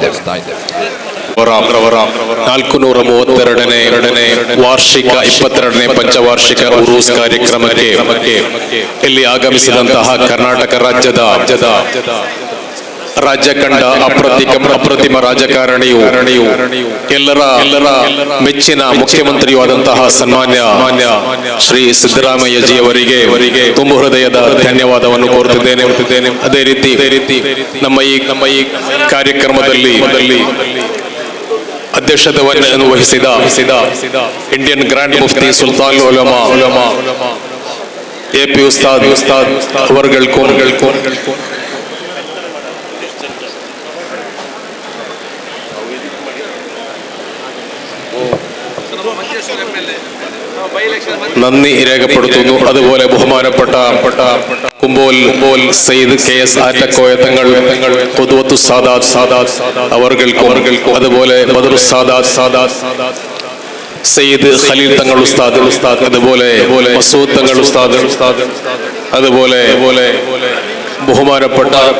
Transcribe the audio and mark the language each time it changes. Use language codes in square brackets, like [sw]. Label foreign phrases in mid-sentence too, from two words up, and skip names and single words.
[kn] 432ನೇ ವಾರ್ಷಿಕ 22ನೇ ಪಂಚವಾರ್ಷಿಕ ಉರೂಸ್ ಕಾರ್ಯಕ್ರಮಕ್ಕೆ ಇಲ್ಲಿ ಆಗಮಿಸಿದಂತಹ ಕರ್ನಾಟಕ ರಾಜ್ಯದ ರಾಜ್ಯ ಕಂಡ ಅಪ್ರತಿಮ ರಾಜಕಾರಣಿಯು ಎಲ್ಲರ ಮೆಚ್ಚಿನ ಮುಖ್ಯಮಂತ್ರಿಯೂ ಆದಂತಹ ಸನ್ಮಾನ್ಯ ಶ್ರೀ ಸಿದ್ದರಾಮಯ್ಯಜಿ ಅವರಿಗೆ ತುಂಬ ಹೃದಯದ ಧನ್ಯವಾದವನ್ನು ಕೋರುತ್ತಿದ್ದೇನೆ. ಅದೇ ರೀತಿ ನಮ್ಮ ಈ ಕಾರ್ಯಕ್ರಮದಲ್ಲಿ ಅಧ್ಯಕ್ಷತೆಯನ್ನು ವಹಿಸಿದ ಇಂಡಿಯನ್ ಗ್ರ್ಯಾಂಡ್ ಮುಫ್ತಿ ಸುಲ್ತಾನ್ ಉಲಮಾ AP ಉಸ್ತಾದ್ ಅವರುಗಳ್ಕೂ [ml] നന്ദി രേഖപ്പെടുത്തുന്നു. അതുപോലെ ബഹുമാനപ്പെട്ട കുമ്പോൽ സയ്യിദ് KS ആറ്റക്കോയ തങ്ങൾ ഖുദ്വത്തു സാദാത്ത് അവർകൾക്കും അതുപോലെ ബദറു സാദാത്ത് സയ്യിദ് ഖലീൽ തങ്ങൾ ഉസ്താദ് അതുപോലെ മസൂദ് തങ്ങൾ ഉസ്താദ് അതുപോലെ ബഹുമാനപ്പെട്ട